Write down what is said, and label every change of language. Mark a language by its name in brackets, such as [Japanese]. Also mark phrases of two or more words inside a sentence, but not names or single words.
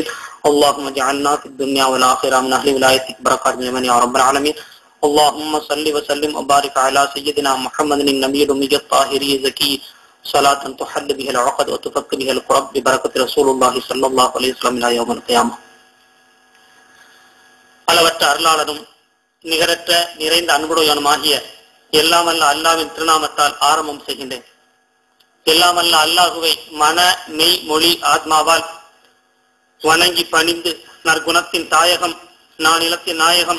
[Arabic] اللهم اجعلنا في الدنيا والآخرة من أهل ولايتك بركات من يا رب العالمين. اللهم صل وسلم وبارك على سيدنا محمد النبي الأمي الطاهري الزكي صلاة تحل بها العقد وتفك بها القرب ببركة رسول الله صلى الله عليه وسلم إلى يوم القيامة. [Tamil] அளவற்ற அருளாளனும் நிகரற்ற நிறைந்த அன்புடையவனுமாகிய எல்லாம் அல்ல அல்லாவின் திருநாமத்தால் ஆரம்பம் செய்கின்றேன். எல்லாம் அல்ல அல்லாஹுவை மன மெய் மொழி ஆத்மாவால் வணங்கி பணிந்து நற்குணத்தின் தாயகம் நான் இலத்தின் நாயகம்